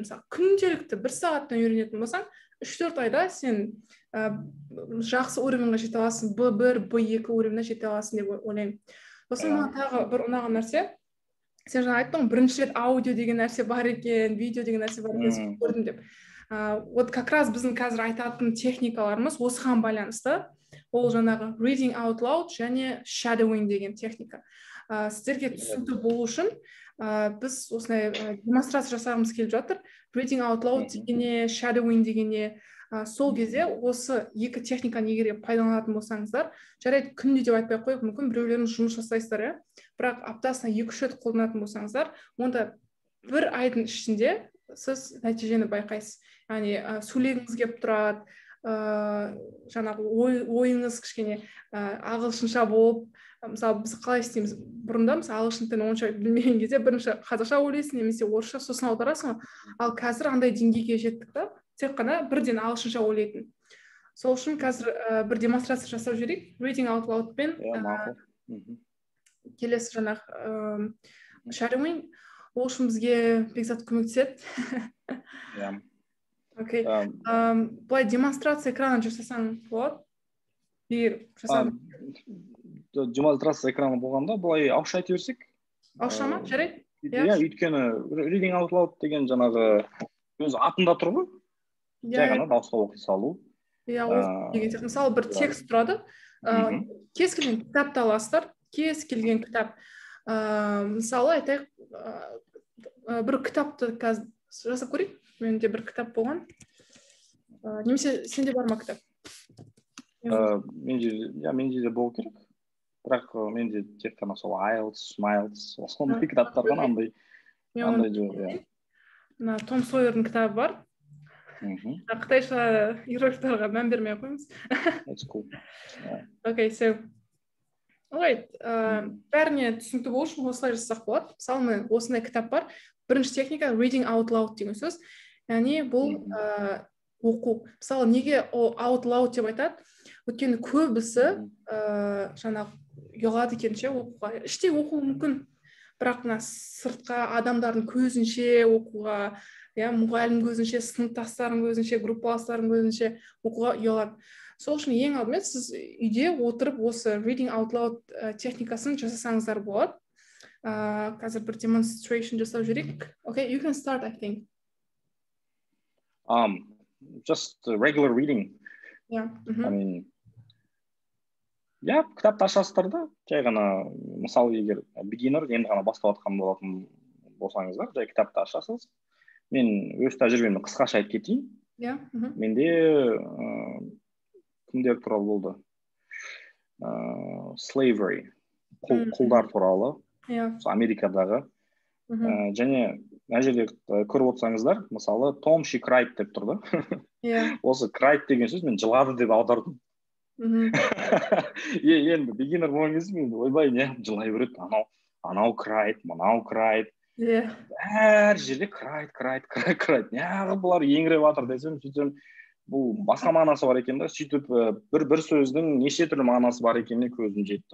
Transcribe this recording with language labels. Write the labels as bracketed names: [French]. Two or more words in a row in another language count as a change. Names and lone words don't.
[Kazakh] Мысалы, күнделікті 1 сағаттан үйренетін болсаң, 3-4 айда сен жақсы уровеньға жете аласың, B1, B2 уровеньға жете аласың деп ойлаймын. Сосын маған тағы бір ұнаған нәрсе, сен жаңа айттың, бірінші рет аудио деген нәрсе бар екен, видео деген нәрсе бар екен, көрдім деп. [Russian] Вот как раз [Kazakh] біздің қазір айтатын техникаларымыз осыған байланысты. Ол жаңағы [English] reading out loud [Kazakh] және shadowing деген техника. Сіздерге түсінікті болу үшін біз осындай демонстрация жасағымыз келіп жатыр. [English] Reading out loud [Kazakh] дегене, shadowing дегене. Сол кезде осы екі техниканы егер пайдаланатын болсаңыздар, жарайды күнде деп айтпай қойып, мүмкін біреулеріңіз жұмыс жасайсыздар, бірақ аптасына 2-3 рет қолданатын болсаңыздар, онда 1 айдың ішінде сіз нәтижені байқайсыз. Яғни сөйлегіңіз келіп тұрады, жаңағы ойыңыз кішкене ағылшынша болып, мысалы біз қалай істейміз? Бұрында мысалы ағылшын тілін онша білмеген кезде бірінші қазақша ойлайсың, немесе орысша, сосын аударасың, ал қазір андай деңгейге жеттік та, тек қана бірден ағылшынша ойлайтын. сол үшін қазір бір демонстрация жасап жіберейік. [English] Reading out loud [Kazakh] пен мақұл. келесі жаңағы shadowing. Ол үшін бізге Бекзат көмектеседі. Окей. Былай демонстрация экранын жасасаң болады? Демонстрация экраны болғанда былай ауызша айта берсек. Ауызша ма? Жарайды? Иә, өйткені [English] reading out loud [Kazakh] деген жаңағы өзі атында тұр ғой. Жай ғана дауысқа оқи салу. Иә, ол деген сияқты. Мысалы бір текст тұрады. Кез келген кітапты аласыздар. Кез келген кітап. Мысалы айтайық, бір кітапты қазір жасап көрейік. Менде бір кітап болған. Немесе сенде бар ма кітап? Менде де болу керек. Бірақ менде тек қана сол IELTS, SMILES, сондай кітаптар ғана андай жоқ. Том Сойердің кітабы бар. Қытайша иероглифтарға мән бермей қойыңыз. [English] That's cool. Okay, so alright. [Kazakh] Бәріне түсінікті болу үшін осылай жасақ болады. Мысалы, мен осындай кітап бар. Бірінші техника [English] reading out loud [Kazakh] деген сөз. Яғни бұл оқу. Мысалы, неге [English] out loud [Kazakh] деп айтады? Өйткені көбісі жаңағы ұялады екенше оқуға. Іштей оқуы мүмкін. Бірақ мына сыртқа адамдардың көзінше оқуға, мұғалім көзінше, сыныптастардың көзінше, группаластардың көзінше оқуға ұялады. Сол үшін ең алдымен сіз үйде отырып осы [English] reading out loud [Kazakh] техникасын жасасаңыздар болады. Қазір бір demonstration жасап жүрейік. [English] Okay, you can start, I think. Just regular reading. Yeah. I mean, [Kazakh] кітапты ашасыздар да, жай ғана, мысалы, егер beginner, енді ғана бастап жатқан болатын болсаңыздар, жай кітапты ашасыз. Мен өз тәжірибемді қысқаша айтып кетейін. Менде кімдер туралы болды? Slavery, құлдар туралы, Америкадағы. Және мына жерде көріп отырсаңыздар, мысалы, [English] Tom she cried [Kazakh] деп тұрды. Осы cried деген сөз мен жылады деп аудардым. Енді beginner болған кезде мен ойбай, не жылай береді, анау cried, мынау cried. Әр жерде cried. Неғып бұлар еңіреп жатыр десем, сөйтсем, бұл басқа мағынасы бар екен да, сөйтіп бір сөздің неше түрлі мағынасы бар екеніне көзім жетті.